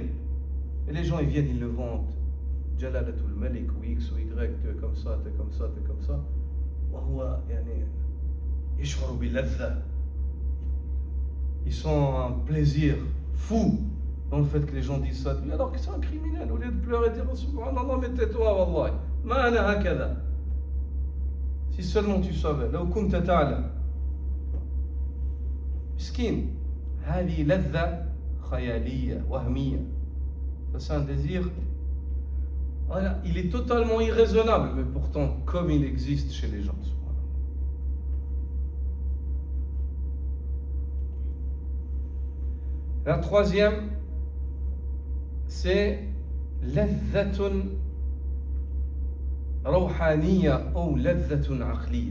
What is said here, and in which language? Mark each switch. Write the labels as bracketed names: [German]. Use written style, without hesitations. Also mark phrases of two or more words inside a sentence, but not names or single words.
[French] Et les gens ils viennent, ils le vantent. [Arabic] جلالة الملك [French] ou X ou Y, tu es comme ça, tu es comme ça, tu es comme ça. Ils sont un plaisir fou dans le fait que les gens disent ça de lui, alors que c'est un criminel. Au lieu de pleurer et dire Subhanallah, mais tais-toi, Wallahi. [Arabic] ما أنا هكذا. [French] Si seulement tu savais, [Arabic] لو كنت تعلم. مسكين. هذه لذة خيالية وهمية. [French] Ça c'est un désir. Voilà, il est totalement irraisonnable, mais pourtant comme il existe chez les gens. La troisième, c'est [Arabic] لذة روحانية ou لذة عقلية.